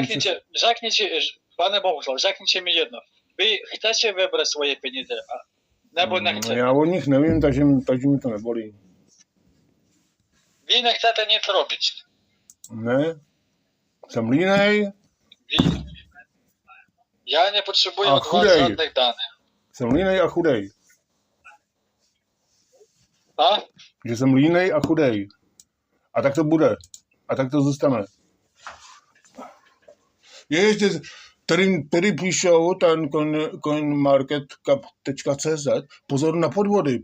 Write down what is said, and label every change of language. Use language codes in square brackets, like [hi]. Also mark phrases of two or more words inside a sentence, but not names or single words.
[cs] Pane Bohuslav, řekněte mi jedno. Vy chcete vybrat svoje peníze, nebo nechcete? Já o nich nevím, takže mi to nebolí. Vy nechcete nic robić. Ne? Jsem línej? [pl] Ja nie potrzebuję [cs] A [pl] od was [cs] chudej. [pl] żadnych danych. [cs] Jsem línej a chudej. A? Že jsem línej a chudej. A tak to bude. A tak to zůstane. Je ještě, který píšou ten coinmarketcap.cz, pozor na podvody.